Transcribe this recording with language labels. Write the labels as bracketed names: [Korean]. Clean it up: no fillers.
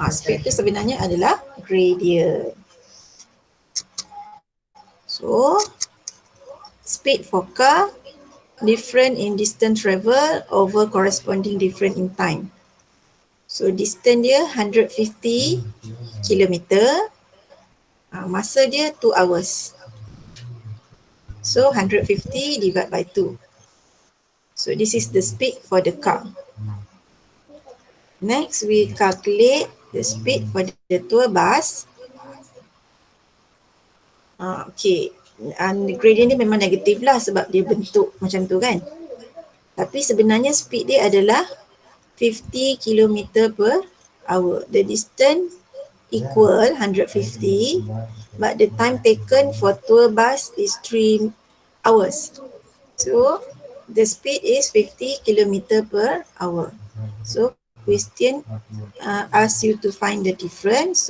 [Malay] Speed tu sebenarnya adalah gradient. [English] So speed for car different in distance travel over corresponding different in time. So distance dia 150 kilometer. [Malay] Masa dia [English] 2 hours. So 150 divided by 2. So this is the speed for the car. Next we calculate the speed for the tour bus. [Malay] Okay, gradient dia memang negatif lah sebab dia bentuk macam tu kan. Tapi sebenarnya speed dia adalah 50 km per hour. [English] The distance equal 150 but the time taken for tour bus is 3 hours. So the speed is 50 km per hour. So question ask you to find the difference.